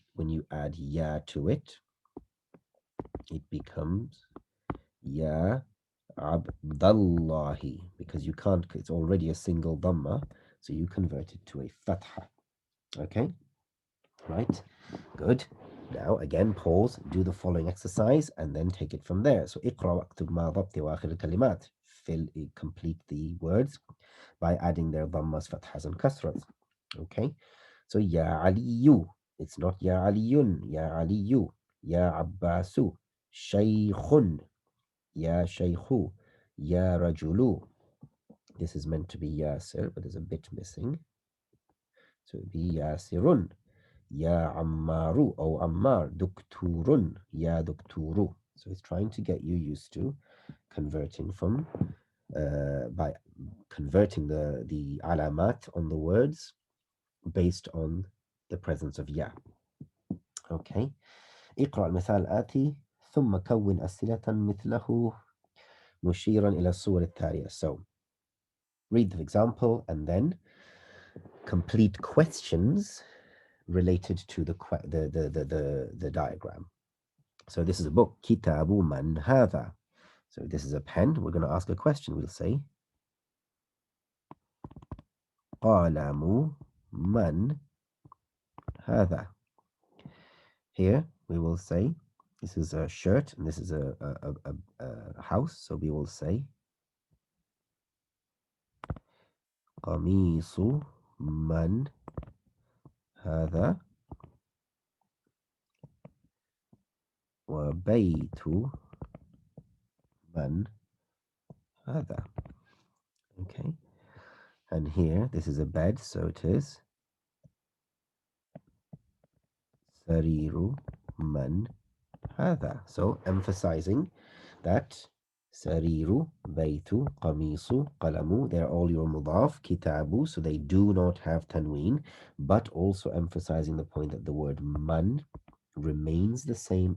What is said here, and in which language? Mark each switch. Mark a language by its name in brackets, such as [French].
[English] When you add Ya to it, it becomes Ya Abdallahi, because you can't, it's already a single dhamma, so you convert it to a fatha. Okay, right, good. Now again, pause, do the following exercise, and then take it from there. So [Arabic] اقرأ واكتب ما ضبط وآخر الكلمات. [English] Complete the words by adding their dhammas, fathas, and kasras. Okay, so Ya Aliyu, it's not Ya Aliyun, Ya Aliyu. Ya Abbasu, Shaykhun, Ya Shaykhu, Ya Rajulu. This is meant to be Yasir, but there's a bit missing. So it would be Yasirun. Ya Ammaru, O Ammar. Dukturun, Ya Dukturu. So it's trying to get you used to converting from, by converting the alamat on the words based on the presence of Ya. Okay. [Arabic] اقرأ المثال الآتي ثم كون أسئلة مثله مشيرا إلى الصور التالية. [English] So read the example and then complete questions related to the diagram. So this is a book. [Arabic] كتاب من هذا. [English] So this is a pen. We're going to ask a question. We'll say [Arabic] قلم من هذا. [English] Here we will say this is a shirt and this is a house. So we will say [Arabic] قميص من هذا وبيت من هذا. [English] Okay. And here this is a bed, so it is [Arabic] سرير من هذا. [English] So emphasizing that سرير, بيت, قميص, قلم, they're all your mudaf, kitabu, so they do not have tanween, but also emphasizing the point that the word man remains the same.